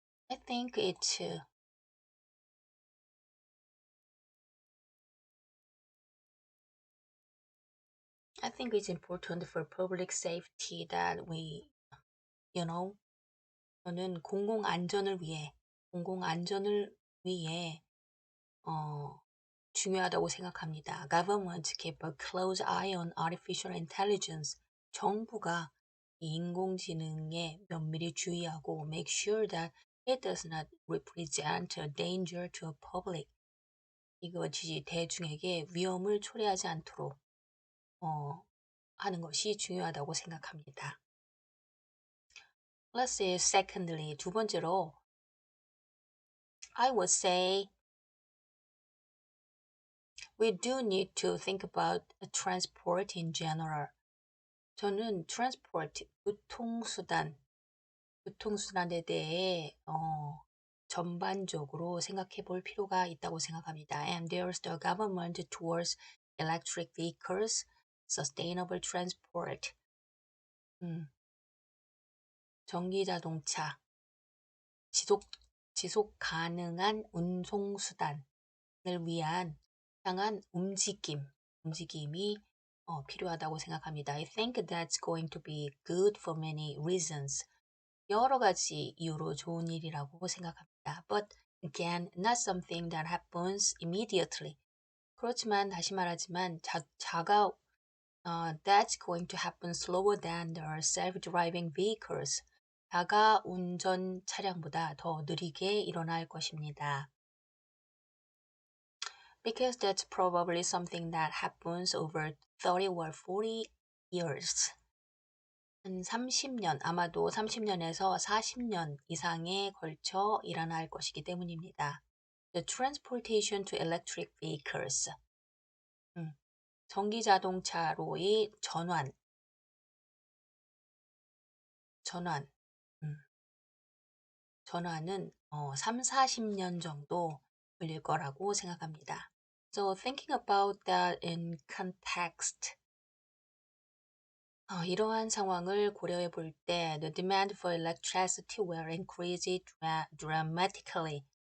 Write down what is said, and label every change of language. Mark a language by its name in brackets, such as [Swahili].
[English] I think it's important for public safety that we, [Korean] 저는 공공안전을 위해 중요하다고 생각합니다. [English] Government keep a close eye on artificial intelligence. [Korean] 정부가 이 인공지능에 면밀히 주의하고 [English] make sure that it does not represent a danger to a public. [Korean] 이것이 대중에게 위험을 초래하지 않도록 하는 것이 중요하다고 생각합니다. [English] Let's say secondly, [Korean] 두 번째로 [English] I would say we do need to think about transport in general. [Korean] 저는 transport, 교통수단에 대해 전반적으로 생각해 볼 필요가 있다고 생각합니다. [English] And there's the government towards electric vehicles, sustainable transport, [Korean] 전기 자동차, 지속 가능한 운송수단을 향한 움직임이 필요하다고 생각합니다. [English] I think that's going to be good for many reasons. [Korean] 여러 가지 이유로 좋은 일이라고 생각합니다. [English] But again, not something that happens immediately. [Korean] 그렇지만 다시 말하지만 [English] that's going to happen slower than the self-driving vehicles. [Korean] 자가 운전 차량보다 더 느리게 일어날 것입니다. [English] Because that's probably something that happens over 30 or 40 years. [Korean] 한 30년, 아마도 30년에서 40년 이상에 걸쳐 일어날 것이기 때문입니다. [English] The transportation to electric vehicles. [Korean] 전기 자동차로의 전환은 3, 40년 정도 걸릴 거라고 생각합니다. [English] So thinking about that in context, [Korean] 이러한 상황을 고려해 볼 때 [English] the demand for electricity will increase dramatically.